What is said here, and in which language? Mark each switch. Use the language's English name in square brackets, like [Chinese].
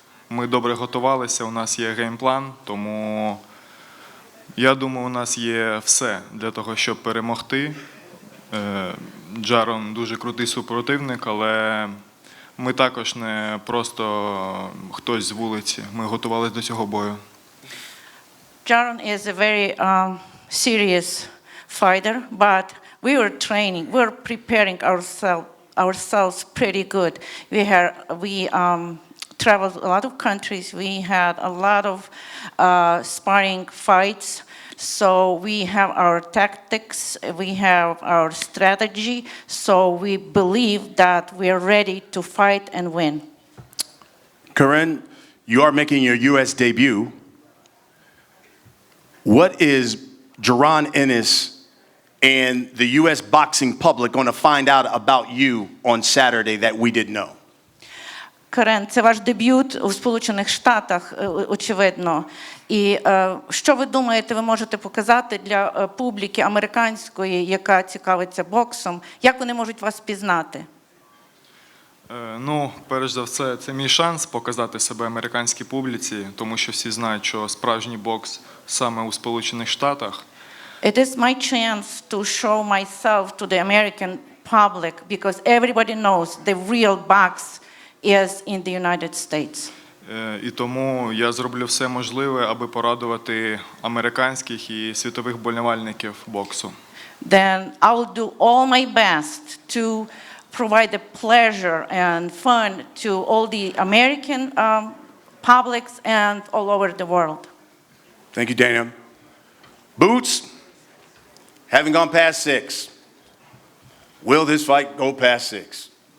[Ukrainian] Ми добре готувалися, у нас є геймплан, тому я думаю, у нас є все для того, щоб перемогти. Джарон дуже крутий супротивник, але ми також не просто хтось з вулиці. Ми готувалися до цього бою. [English] Jaron is a very serious fighter, but we were training, we were preparing ourselves pretty good. We traveled a lot of countries. We had a lot of sparring fights. So we have our tactics, we have our strategy. So we believe that we are ready to fight and win. Karen, you are making your U.S. debut. What is Jaron Ennis and the U.S. boxing public going to find out about you on Saturday that we didn't know? [Ukrainian] Карен, це ваш дебют у Сполучених Штатах, очевидно. І що ви думаєте, ви можете показати для публіки американської, яка цікавиться боксом? Як вони можуть вас пізнати? Ну, перш за все, це мій шанс показати себе американській публіці, тому що всі знають, що справжній бокс саме у Сполучених Штатах. [English] It is my chance to show myself to the American public because everybody knows the real box is in the United States. [Ukrainian] І тому я зроблю все можливе, аби порадувати американських і світових болівальників боксу. [English] Then I will do all my best to provide the pleasure and fun to all the American publics and all over the world. Thank you, Dana. Boots, having gone past 6, will this fight go past 6?